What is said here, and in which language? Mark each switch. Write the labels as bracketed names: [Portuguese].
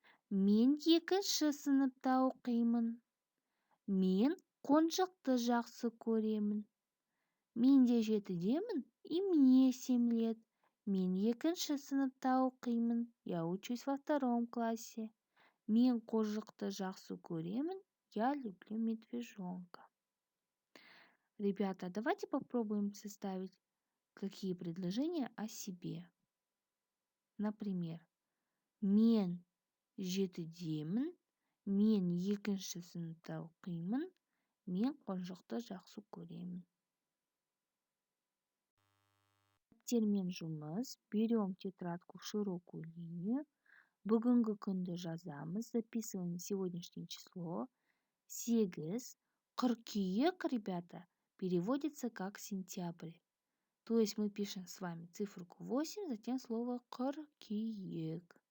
[Kazakh] Мен 2-ші сыныпта оқимын. Мен қонжықты жақсы көремін. Мен де 7-демін, [Russian] и мне 7 лет. [Kazakh] Мен 2-ші сыныпта оқимын, [Russian] я учусь во 2 классе. [Kazakh] Мен қожықты жақсы көремін, [Russian] я люблю медвежонка. Ребята, давайте попробуем составить какие предложения о себе. [Kazakh] Например, мен 7-демін, мен 2-ші сыныпта оқимын, мен қонжықты жақсы көремін. Термен жұмыс. [Russian] Берем тетрадку в широкую линию. [Kazakh] Бүгінгі күнді жазамыз. [Russian] Записываем сегодняшнее число. 8. Қыркүйек, ребята, переводится как сентябрь. То есть мы пишем с вами циферку 8, затем слово қыркүйек.